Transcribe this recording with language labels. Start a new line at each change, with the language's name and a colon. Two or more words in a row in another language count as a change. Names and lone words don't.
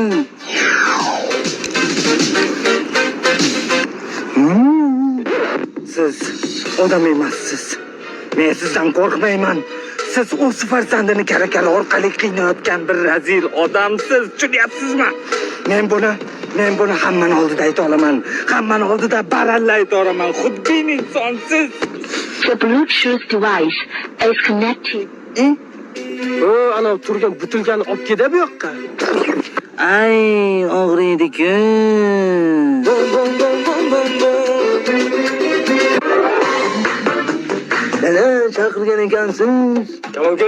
Uzbek: Siz odam emassiz. Men sizdan qo'rqmayman. Siz o'z farzandini karakara orqali qiynayotgan bir razil odamsiz. Tushunyapsizmi? Men buni hammani oldida ayta olaman. Hammani oldida baralla ayta olaman. Xudbin insonsiz.
English: The Bluetooth device is connected.
Uzbek: Ana turgan butilkani olib keldi bu yoqqa. Ay, og'riydi-ku. Dada, chaqirgan ekansiz.